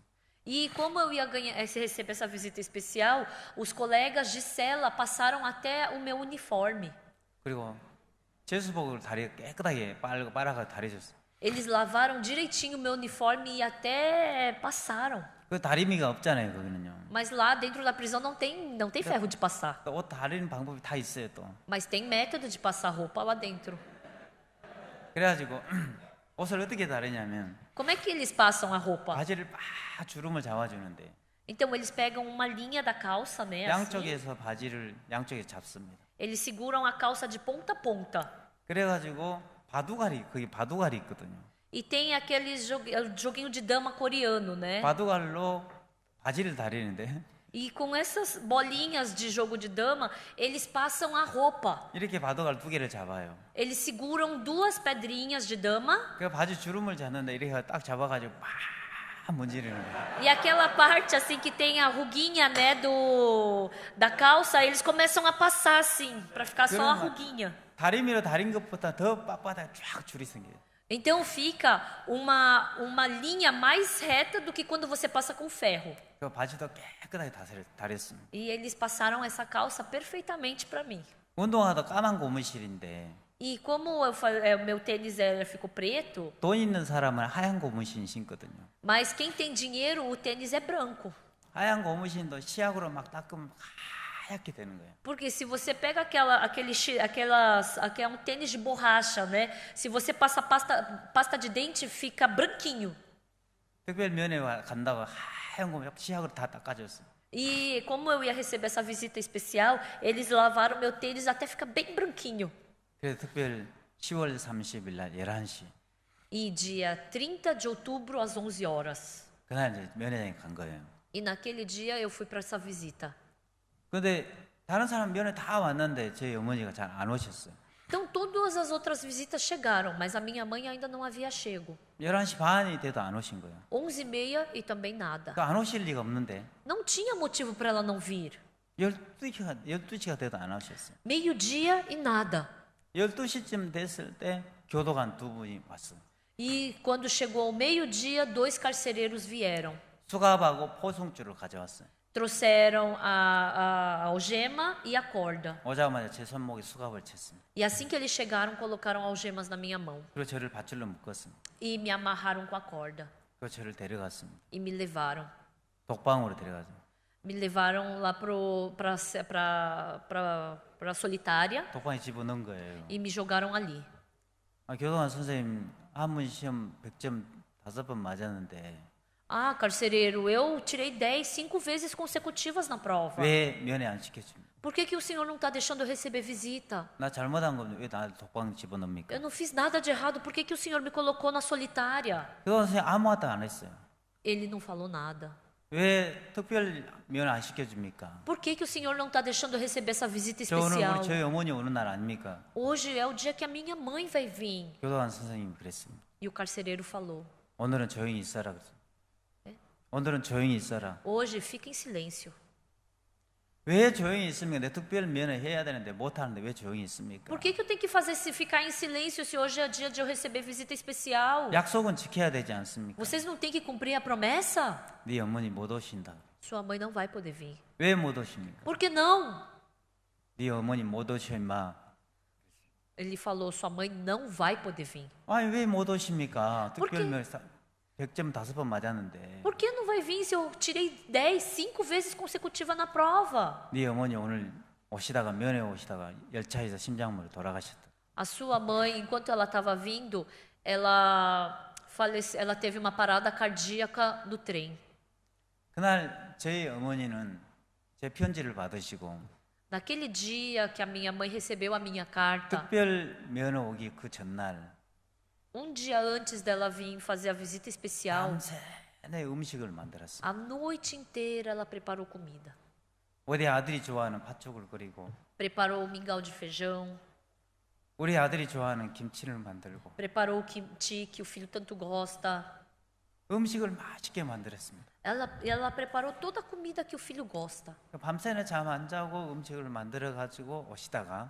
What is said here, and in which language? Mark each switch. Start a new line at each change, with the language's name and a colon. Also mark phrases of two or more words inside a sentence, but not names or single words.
Portuguese: E como eu ia receber essa visita especial, os colegas de cela passaram até o meu uniforme.
Korean: 그리고 제수복을 깨끗하게 빨아가 다려줬어.
Portuguese: Eles lavaram direitinho o meu uniforme e até passaram.
Korean: 그 다리미가 없잖아요, 거기는요.
Portuguese: Mas lá dentro da prisão não tem ferro de passar.
Korean: 또 옷 다리는 방법이 다 있어요, 또.
Portuguese: Mas tem método de passar roupa lá dentro.
Korean: 그래가지고 옷을 어떻게 다리냐면
Portuguese: Como é que eles passam a roupa?
Korean: 바지를 막 주름을 잡아주는데
Portuguese: Então eles pegam uma linha da calça, né? Assim.
Korean: 양쪽에서 바지를 양쪽에 잡습니다.
Portuguese: Eles seguram a calça de ponta a ponta.
Korean: 그래가지고 거기 바둑알이 있거든요.
Portuguese: E tem aquele joguinho de dama coreano, né?
Korean: 바둑알로 바지를 다리는데
Portuguese: E com essas bolinhas de jogo de dama, eles passam a roupa.
Korean: 이렇게 바둑알 두 개를 잡아요.
Portuguese: Eles seguram duas pedrinhas de dama
Korean: 그 바지 주름을 잡는데 이렇게 딱 잡아가지고 막 문지르는 거예요.
Portuguese: e aquela parte assim que tem a ruguinha, né, da calça, eles começam a passar assim, para ficar só a ruguinha.
Korean: 다리미로 다린 것보다 더 빳빳하게 쫙 줄이 생겨요.
Portuguese: Então fica uma linha mais reta do que quando você passa com ferro.
Korean: 그 바지도 깨끗하게 다렸습니다.
Portuguese: E eles passaram essa calça perfeitamente para mim.
Korean: 운동화도 까만 고무실인데
Portuguese: E como o meu tênis ficou preto,
Korean: 돈 있는 사람은 하얀 고무신 신거든요.
Portuguese: mas quem tem dinheiro, o tênis é branco.
Korean: 하얀 고무신도 시약으로 막 닦으면 하얗게 되는 거예요.
Portuguese: Porque se você pega aquele um tênis de borracha, né? Se você passa pasta de dente, fica branquinho.
Korean: 특별 면회 간다고 하얀 고무신 시약으로 다 닦아줬어요.
Portuguese: E como eu ia receber essa visita especial, eles lavaram meu tênis até ficar bem branquinho.
Korean: 그래서 특별 10월 30일 날 11시
Portuguese: E dia 30 de outubro, às 11 horas.
Korean: 그날 이제 면회장에 간 거예요.
Portuguese: E naquele dia eu fui para essa visita.
Korean: 근데 다른 사람 면회 다 왔는데 저희 어머니가 잘 안 오셨어요.
Portuguese: Então todas as outras visitas chegaram, mas a minha mãe ainda não havia chego.
Korean: 11시 반이 돼도 안 오신 거예요.
Portuguese: 11h30 e também nada.
Korean: 안 오실 리가 없는데
Portuguese: Não tinha motivo para ela não vir.
Korean: 12시가 돼도 안 오셨어요.
Portuguese: Meio-dia e nada.
Korean: 12시쯤 됐을 때 교도관 두 분이 왔어요.
Portuguese: E quando chegou ao meio-dia, 2 carcereiros vieram.
Korean: 수갑하고 포승줄을 가져왔어요.
Portuguese: Trouxeram a algema e a corda.
Korean: 오자마자 제 손목에 수갑을 쳤습니다.
Portuguese: E assim que eles chegaram, colocaram algemas na minha mão.
Korean: 그리고 저를 밧줄로 묶었습니다.
Portuguese: E me amarraram com a corda.
Korean: 그리고 저를 데려갔습니다.
Portuguese: E me levaram.
Korean: 독방으로 데려갔습니다.
Portuguese: Me levaram lá para a solitária
Korean: 독방에 집어넣은 거예요.
Portuguese: e me jogaram ali.
Korean: 교도관 선생님 한문 시험 100점 5번 맞았는데
Portuguese: Ah, carcereiro, eu tirei 10, 5 vezes consecutivas na prova.
Korean: 왜 면회 안 시켜줍니까?
Portuguese: Por que o senhor não está deixando eu receber visita?
Korean: 나 잘못한 건데 왜 나를 독방 집어넣습니까?
Portuguese: Eu não fiz nada de errado, por que o senhor me colocou na solitária?
Korean: 교도관 선생님 아무것도 안 했어요.
Portuguese: Ele não falou nada.
Korean: 왜 특별 면회 안 시켜줍니까?
Portuguese: Por que o senhor não está deixando eu receber essa visita
Korean: 저 오늘
Portuguese: especial?
Korean: 저희 어머니 오는 날 아닙니까?
Portuguese: Hoje é o dia que a minha mãe vai vir.
Korean: 교도관 선생님이 그랬습니다.
Portuguese: E o carcereiro falou:
Korean: 오늘은 조용히 있어라 그랬어요. 오늘은 조용히 있어라.
Portuguese: hoje fica em silêncio.
Korean: 왜 조용히 있습니까? 내 특별 면회 해야 되는데 못 하는데 왜 조용히 있습니까?
Portuguese: Por que eu tenho que fazer se ficar em silêncio se hoje é dia de eu receber visita especial?
Korean: 약속은 지켜야 되지 않습니까?
Portuguese: Vocês não têm que cumprir a promessa?
Korean: 네 어머니 못 오신다.
Portuguese: Sua mãe não vai poder vir.
Korean: 왜 못 오십니까?
Portuguese: Por que não?
Korean: 네 어머니 못 오셔 임마.
Portuguese: Ele falou: sua mãe não vai poder vir.
Korean: 아니 왜 못 오십니까?
Portuguese: Por quê?
Korean: 특별 면회 100점 5번 맞았는데.
Portuguese: Por que não vai vir se eu tirei 10, 5 vezes consecutiva na prova?
Korean: 네 어머니 오늘 오시다가 면회 오시다가 열차에서 심장마비로 돌아가셨다.
Portuguese: A sua mãe, enquanto ela estava vindo, ela teve uma parada cardíaca no trem.
Korean: 그날 저희 어머니는 제 편지를 받으시고
Portuguese: Naquele dia que a minha mãe recebeu a minha carta,
Korean: 특별 면회 오기 그 전날
Portuguese: um dia antes dela vir fazer a visita especial,
Korean: 밤새 음식을 만들었어요.
Portuguese: a noite inteira ela preparou comida.
Korean: 우리 아들이 좋아하는 팥죽을 끓이고
Portuguese: Preparou o mingau de feijão,
Korean: 우리 아들이 좋아하는 김치를 만들고
Portuguese: preparou o kimchi que o filho tanto gosta.
Korean: 음식을 맛있게 만들었습니다.
Portuguese: Ela preparou toda a comida que o filho gosta.
Korean: 밤새는 잠 안 자고 음식을 만들어 가지고 오시다가